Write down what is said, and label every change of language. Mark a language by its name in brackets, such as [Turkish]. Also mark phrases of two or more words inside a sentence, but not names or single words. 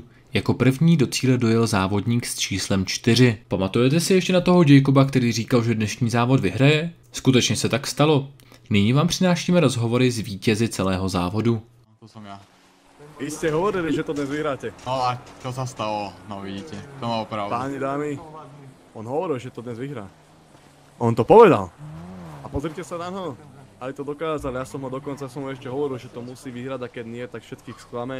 [Czech] Jako první do cíle dojel závodník s číslem 4. Pamatujete si ještě na toho Jacoba, který říkal, že dnešní závod vyhraje? Skutečně se tak stalo. Nyní vám přinášíme rozhovory s vítězi celého závodu. [Slovak] To som ja. Vy ste hovorili, že to dnes vyhráte. No a čo sa stalo? No vidíte, to má pravdu. Páni, dámy, on hovoril, že to dnes vyhrá. On to povedal. A pozrite sa na ho. Aj to dokázal, ja som ho dokonca ešte hovoril, že to musí vyhrať a keď nie, tak všetkých sklame.